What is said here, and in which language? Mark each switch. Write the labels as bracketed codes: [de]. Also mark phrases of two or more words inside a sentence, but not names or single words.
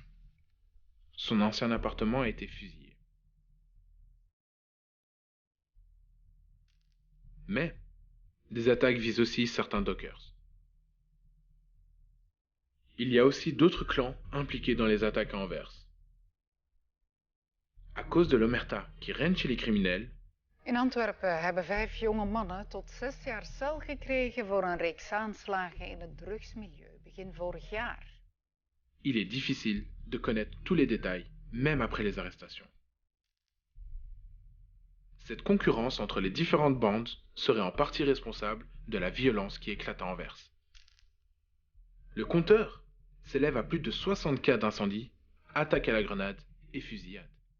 [fr] Son ancien appartement a été fusillé. Mais des attaques visent aussi certains dockers. Il y a aussi d'autres clans impliqués dans les attaques à Anvers. À cause de l'omerta qui règne chez les criminels, [nl] In Antwerpen hebben 5 jonge mannen tot 6 jaar cel gekregen voor een reeks aanslagen in het drugsmilieu begin vorig jaar. [fr] il est difficile de connaître tous les détails, même après les arrestations. Cette concurrence entre les différentes bandes serait en partie responsable de la violence qui éclate à Anvers. Le compteur s'élève à plus de 60 cas d'incendie, attaques à la grenade et fusillades.